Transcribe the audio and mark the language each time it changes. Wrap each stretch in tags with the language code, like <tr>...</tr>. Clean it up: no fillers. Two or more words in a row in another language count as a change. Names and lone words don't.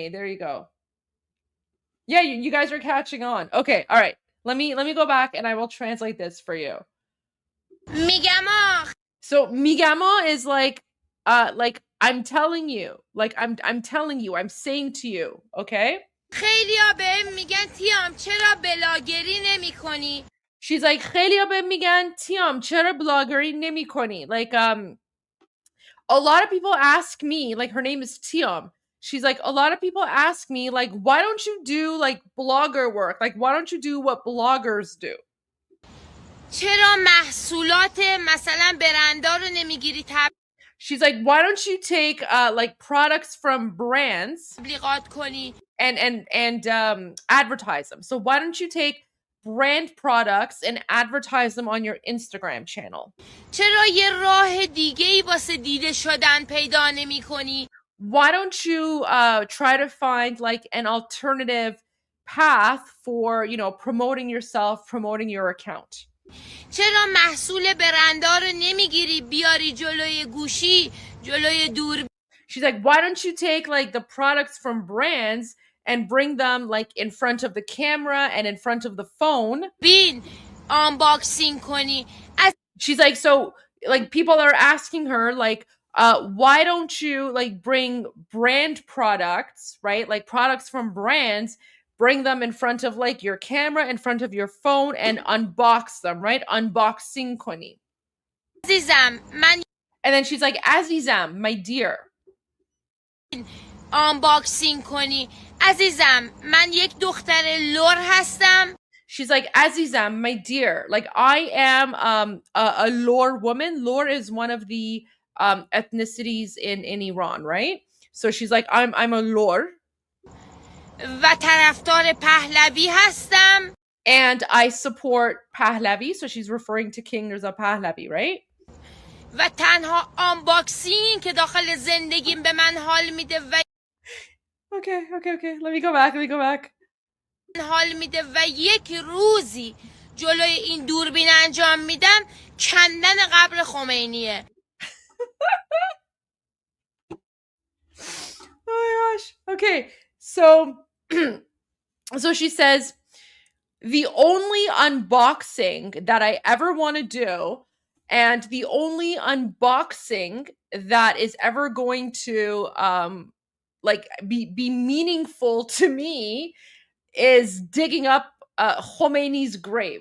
<en>There you go. Yeah, you guys are catching on. Okay, all right. Let me go back and I will translate this for you. Migama. So migama is like I'm telling you, like I'm telling you, I'm saying to you, okay?</en> <fa>خیلیا بهم میگن تیام چرا بلاگری نمی‌کنی؟</fa> <en>She's like</en> <fa>خیلیا بهم میگن تیام چرا بلاگری نمی‌کنی?</fa> <en>Like a lot of people ask me, like her name is Tiam. She's like, a lot of people ask me, like, why don't you do like blogger work? Like, why don't you do what bloggers do?</en> <fa>چرا محصولات مثلا برندا رو نمیگیری</fa> <en>She's like, why don't you take like products from brands</en> <fa>تبلیغات کنی</fa> <en>and advertise them? So why don't you take brand products and advertise them on your Instagram channel?</en> <fa>چرا یه راه دیگه‌ای واسه دیده شدن پیدا نمی‌کنی؟</fa> <en>Why don't you try to find like an alternative path for, you know, promoting yourself, promoting your account?</en> <fa>چرا محصول برندا رو نمیگیری بیاری جلوی گوشی جلوی دور</fa> <en>She's like, why don't you take like the products from brands and bring them like in front of the camera and in front of the phone?</en> <fa>بین unboxing کنی.</fa> <en>She's like, so like people are asking her like, why don't you like bring brand products, right? Like products from brands, bring them in front of like your camera, in front of your phone and unbox them, right?</en> <fa>Unboxing koni. عزیزم من</fa> <en>And then she's like, Azizam, my dear.</en> <fa>unboxing کنی. عزیزم من یک دختر لور هستم.</fa> <en>She's like, Azizam, my dear, like I am a Lor woman. Lor is one of the ethnicities in Iran, right? So she's like, I'm a Lor.</en> <fa>و طرفدار پهلوی هستم.</fa> <en>And I support Pahlavi. So she's referring to King Mirza Pahlavi, right?</en> <fa>و تنها آنباکسینگ که داخل زندگیم به من حال میده و</fa> <en>Okay. Let me go back.</en> <fa>حال میده و یک روزی جلوی این دوربین انجام میدم کندن قبر خمینیه.</fa> <en>Oh my gosh. Okay. So she says, the only unboxing that I ever want to do, and the only unboxing that is ever going to like be meaningful to me is digging up Khomeini's grave.</en>